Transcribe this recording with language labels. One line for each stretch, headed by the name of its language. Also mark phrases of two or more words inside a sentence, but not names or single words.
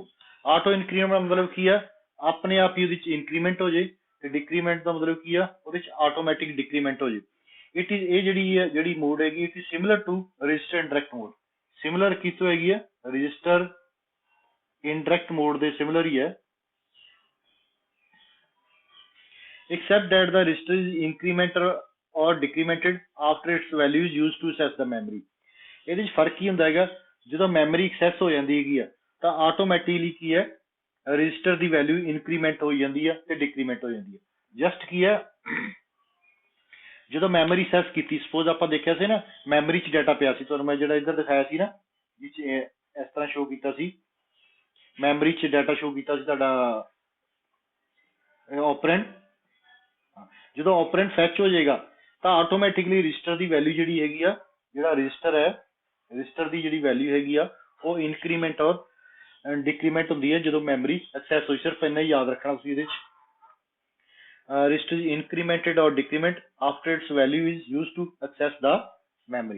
English: auto increment
Punjabi: ਦਾ ਮਤਲਬ ਕੀ ਆ, ਆਪਣੇ ਆਪ ਹੀ ਉਹਦੇ ਚ ਇਨਕਰੀਮੈਂਟ ਹੋ ਜੇ, ਤੇ ਡਿਕਰੀਮੈਂਟ ਦਾ ਮਤਲਬ ਕੀ ਆ, ਉਹਦੇ ਚ
English: automatic decrement
Punjabi: ਹੋ ਜੇ।
English: it is
Punjabi: ਇਹ ਜਿਹੜੀ ਮੋਡ ਹੈਗੀ,
English: it is similar to register indirect mode.
Punjabi: ਸਿਮਿਲਰ ਕਿਤੋਂ ਹੈਗੀ ਆ,
English: register indirect mode
Punjabi: ਦੇ ਸਿਮਿਲਰ ਹੀ ਹੈ,
English: except that the register is incremented or decremented after its value is used to access the memory।
Punjabi: ਇਹਦੇ ਵਿੱਚ ਫਰਕ ਕੀ ਹੁੰਦਾ ਹੈਗਾ, ਜਦੋਂ
English: memory access
Punjabi: ਹੋ ਜਾਂਦੀ ਹੈਗੀ ਆ ਤਾਂ ਆਟੋਮੈਟਿਕਲੀ ਕੀ ਹੈ, ਰਜਿਸਟਰ ਦੀ
English: value increment
Punjabi: ਹੋ ਜਾਂਦੀ ਆ ਤੇ ਡਿਕਰੀਮੈਂਟ ਹੋ ਜਾਂਦੀ ਹੈ। ਜਸਟ ਕੀ ਹੈ, ਜਦੋਂ
English: memory access
Punjabi: ਕੀਤੀ, ਸਪੋਜ਼ ਆਪਾਂ ਦੇਖਿਆ ਸੀ ਨਾ ਮੈਮਰੀ 'ਚ ਡਾਟਾ ਪਿਆ ਸੀ, ਤੁਹਾਨੂੰ ਮੈਂ ਜਿਹੜਾ ਇੱਧਰ ਦਿਖਾਇਆ ਸੀ ਨਾ, ਜਿਹ ਇਸ ਤਰ੍ਹਾਂ ਸ਼ੋ ਕੀਤਾ ਸੀ, ਮੈਮਰੀ 'ਚ ਡਾਟਾ ਸ਼ੋ ਕੀਤਾ ਸੀ ਤੁਹਾਡਾ ਆਪਰੈਂਡ। ਜਦੋਂ
English: operand fetch
Punjabi: ਹੋ ਜਾਏਗਾ ਤਾਂ ਆਟੋਮੈਟਿਕਲੀ ਰਜਿਸਟਰ ਦੀ ਵੈਲਿਊ ਜਿਹੜੀ ਹੈਗੀ ਆ, ਜਿਹੜਾ ਰਜਿਸਟਰ ਹੈ, ਰਜਿਸਟਰ ਦੀ ਜਿਹੜੀ ਵੈਲਿਊ ਹੈਗੀ ਆ ਉਹ ਇਨਕਰੀਮੈਂਟ ਔਰ ਡਿਕਰੀਮੈਂਟ ਹੁੰਦੀ ਹੈ ਜਦੋਂ
English: memory access
Punjabi: ਹੋਈ। ਸਿਰਫ ਇੰਨਾ ਹੀ ਯਾਦ ਰੱਖਣਾ ਤੁਸੀਂ ਇਹਦੇ 'ਚ,
English: ਰਜਿਸਟਰ incremented or decrement after its value is used to access the memory.